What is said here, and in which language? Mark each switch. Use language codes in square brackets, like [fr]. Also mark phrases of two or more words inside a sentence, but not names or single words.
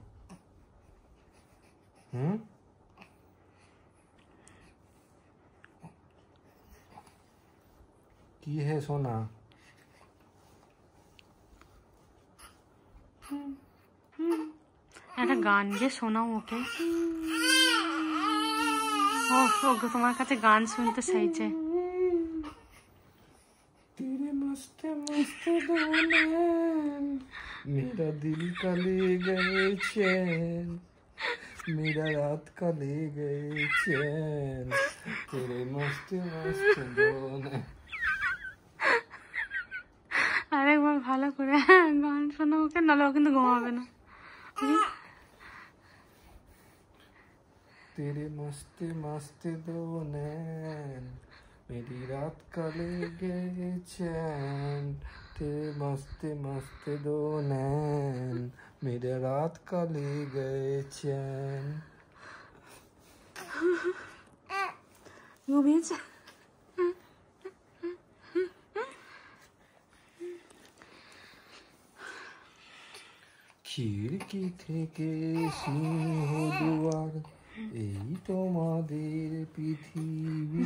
[bn] কি হে সোনা? একটা গান যে শোনাও ওকে। ওকে তোমার কাছে গান শুনতে চাইছে। [hi] तेरे मस्त मस्त दो नैन मेरा दिल का ले गए चैन मेरा रात का ले गए चैन तेरे मस्त मस्त दो नैन। [bn] আরেকবার ভালো করে গান শোনাও ওকে, নাহলে ও কিন্তু ঘুমাবে না। [hi] तेरे मस्त मस्त दो नैन मेरी रात का ले गए चैन तेरे मस्त मस्त दो नैन मेरे रात का ले गए चैन। [bn] ঘুমিয়েছে। খিড়কি থেকে সিংহ দুয়ার এই তোমাদের পৃথিবী।